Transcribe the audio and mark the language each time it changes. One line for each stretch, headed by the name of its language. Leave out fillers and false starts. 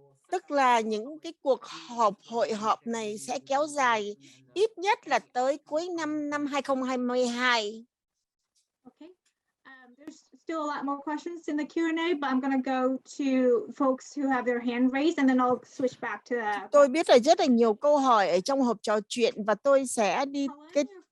Vietnamese: Tức là những cái cuộc hội họp này sẽ kéo dài ít nhất là tới cuối năm 2022.
English: Okay. There's still a lot more questions in the Q&A, but I'm going to go to folks who have their hand raised, and then I'll switch back to the...
Vietnamese: Tôi biết là rất là nhiều câu hỏi ở trong hộp trò chuyện và tôi sẽ đi cái...